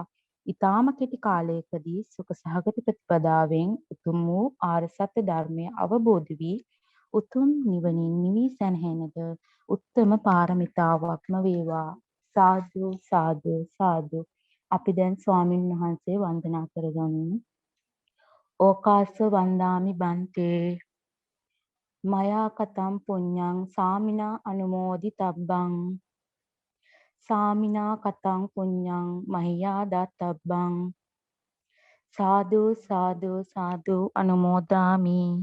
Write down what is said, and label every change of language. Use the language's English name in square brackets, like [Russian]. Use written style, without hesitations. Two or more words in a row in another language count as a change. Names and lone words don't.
[Sinhala] ඊ타ම කෙටි කාලයකදී සුඛ සහගත ප්‍රතිපදාවෙන් උතුම් වූ ආර්ය සත්‍ය ධර්මය අවබෝධ වී උතුම් නිවනින් නිවී සැනහෙනද උත්තම පාරමිතාවක්ම වේවා. සාදු සාදු සාදු. අපි දැන් ස්වාමින් වහන්සේ වන්දනා කරගනිමු. [Pali] ඕකාස වන්දාමි බන්තේ මයා කතම් පුඤ්ඤං සාමිනා අනුමෝදිතබ්බං සාමිනා කතං පුඤ්ඤං මහියා දත්තබ්බං සාදු සාදු සාදු අනුමෝදාමි.